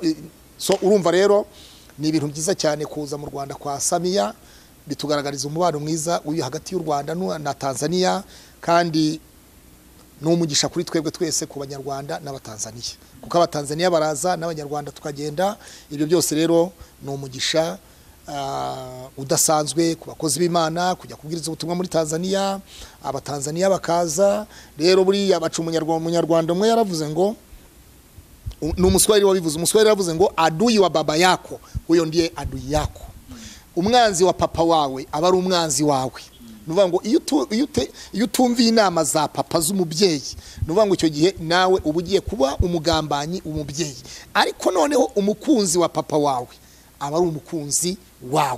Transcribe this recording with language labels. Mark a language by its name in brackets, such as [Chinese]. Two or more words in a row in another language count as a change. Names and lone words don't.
[Kinyarwanda] So urumva rero ni ibintu byiza cyane kuza mu Rwanda kwa Samia, bitugaragariza umubano mwiza uyu hagati y'u Rwanda na Tanzania, kandi n'umugisha kuri twebwe twese ku Banyarwanda n'Abatanzania, kuko Abatanzania baraza n'Abanyarwanda tukagenda. Ibyo byose rero ni umugisha udasanzwe ku bakozi b'Imana kujya kubwiriza ubutumwa muri Tanzania. Abatanzania bakaza rero buri abacu umunyarwanda umwe yaravuze ngo, n'umuswahili wabivuze, umuswahili yaravuze ngo [Swahili] adui wa baba yako huyo ndiye adui yako. [Kinyarwanda] Umwanzi wa papa wawe aba ari umwanzi wawe. Nuvuga ngo iyo utumviye inama za papa z'umubyeyi, nuvuga ngo icyo gihe nawe ubugiye kuba umugambanyi umubyeyi. Ariko noneho umukunzi wa papa wawe aba ari umukunzi wawe.